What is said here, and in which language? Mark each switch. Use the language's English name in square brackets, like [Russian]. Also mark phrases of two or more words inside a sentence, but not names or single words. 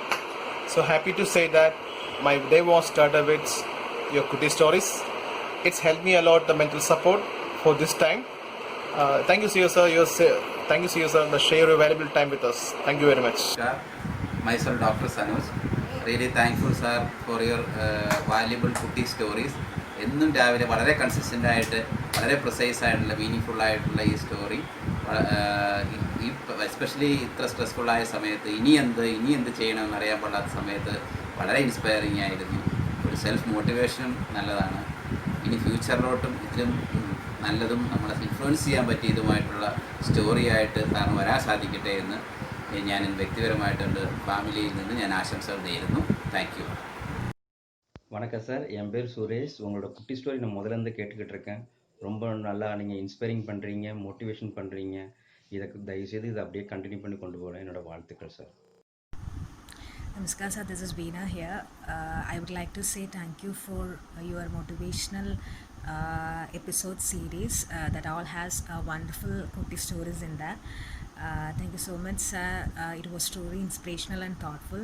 [English] So happy to say that my day was started with your Kuti stories. It's helped me a lot the mental support for this time. Thank you sir. Thank you sir. The share your valuable time with us. Thank you very much. Myself Dr. Sanuj. Really thankful sir for your valuable Kuti stories. [Malayalam] എന്നും രാവിലെ വളരെ കൺസിസ്റ്റൻ്റ് ആയിട്ട് വളരെ പ്രിസൈസ് ആയിട്ടുള്ള മീനിങ് ആയിട്ടുള്ള ഈ സ്റ്റോറി ഈ എസ്പെഷ്യലി ഇത്ര സ്ട്രെസ്ഫുള്ളായ സമയത്ത് ഇനി എന്ത് ചെയ്യണമെന്ന് അറിയാൻ പാടാത്ത സമയത്ത് വളരെ ഇൻസ്പയറിങ് ആയിരുന്നു. ഒരു [English] self motivation [Malayalam] നല്ലതാണ്. ഇനി ഫ്യൂച്ചറിലോട്ടും ഇതിലും നല്ലതും നമ്മളെ ഇൻഫ്ലുവൻസ് ചെയ്യാൻ പറ്റിയതുമായിട്ടുള്ള സ്റ്റോറിയായിട്ട് സാറിന് വരാൻ സാധിക്കട്ടെ എന്ന് ഞാൻ വ്യക്തിപരമായിട്ടുണ്ട് ഫാമിലിയിൽ നിന്ന് ഞാൻ ആശംസകൾ നേരുന്നു. [English] thank you. [Tamil] வணக்கம் சார், என் பேர் சுரேஷ். உங்களோட குட்டி ஸ்டோரி நான் முதலேருந்து கேட்டுக்கிட்டு இருக்கேன். ரொம்ப நல்லா நீங்கள் இன்ஸ்பைரிங் பண்ணுறீங்க, மோட்டிவேஷன் பண்ணுறீங்க. தயவுசெய்து இதை அப்படியே கண்டினியூ பண்ணி கொண்டு போகிறேன். என்னோட வாழ்த்துக்கள் சார். [English] Namaskar sir, this is Veena here. I would like to say thank you for your motivational episode series that all has wonderful Kuti stories in that. Thank you so much sir. It was truly inspirational and thoughtful.